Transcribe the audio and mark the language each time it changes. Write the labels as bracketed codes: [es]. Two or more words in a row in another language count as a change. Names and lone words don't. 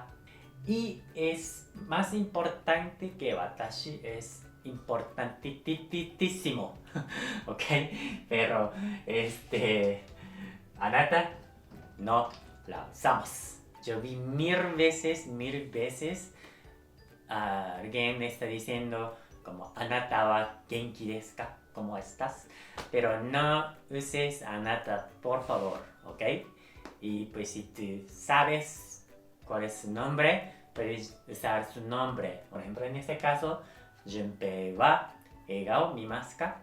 [es] Y es más importante que watashi, es importantísimo, ¿ok? Pero, anata no la usamos. Yo vi 1000 veces alguien me está diciendo como [ja] あなたは元気ですか, [es] ¿cómo estás? Pero no uses anata, por favor, ¿ok? Y pues si tú sabes cuál es su nombre, puedes usar su nombre. Por ejemplo, en este caso, [ja] Junpei は映画を見ますか.